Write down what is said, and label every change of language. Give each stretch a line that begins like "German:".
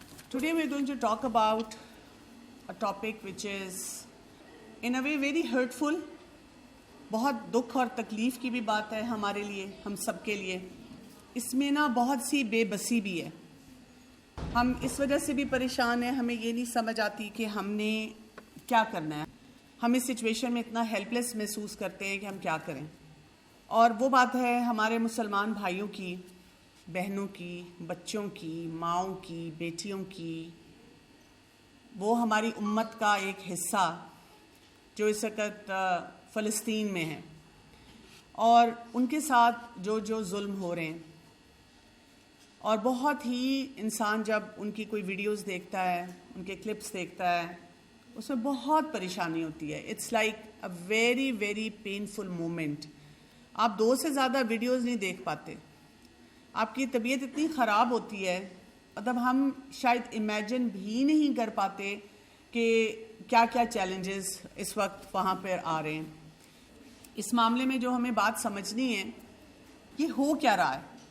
English: Today we are going to talk about a topic which is in a way very hurtful.
Urdu: بہت دکھ اور تکلیف کی بھی بات ہے ہمارے لیے، ہم سب کے لیے. اس میں بہت سی بے بسی بھی ہے. ہم اس وجہ سے بھی پریشان ہیں، ہمیں یہ نہیں سمجھ آتی کہ ہم نے کیا کرنا ہے. ہم اس سچویشن میں اتنا ہیلپ لیس محسوس کرتے ہیں کہ ہم کیا کریں. اور وہ بات ہے ہمارے مسلمان بھائیوں کی، بہنوں کی، بچوں کی، ماؤں کی، بیٹیوں کی. وہ ہماری امت کا ایک حصہ جو اس وقت فلسطین میں ہیں، اور ان کے ساتھ جو ظلم ہو رہے ہیں. اور بہت ہی انسان جب ان کی کوئی ویڈیوز دیکھتا ہے، ان کے کلپس دیکھتا ہے، اس میں بہت پریشانی ہوتی ہے.
English: It's like a very very painful moment.
Urdu: آپ 2 سے زیادہ ویڈیوز نہیں دیکھ پاتے، آپ کی طبیعت اتنی خراب ہوتی ہے، مطلب ہم شاید امیجن بھی نہیں کر پاتے کہ کیا کیا چیلنجز اس وقت وہاں پر آ رہے ہیں. اس معاملے میں جو ہمیں بات سمجھنی ہے، یہ ہو کیا رہا ہے.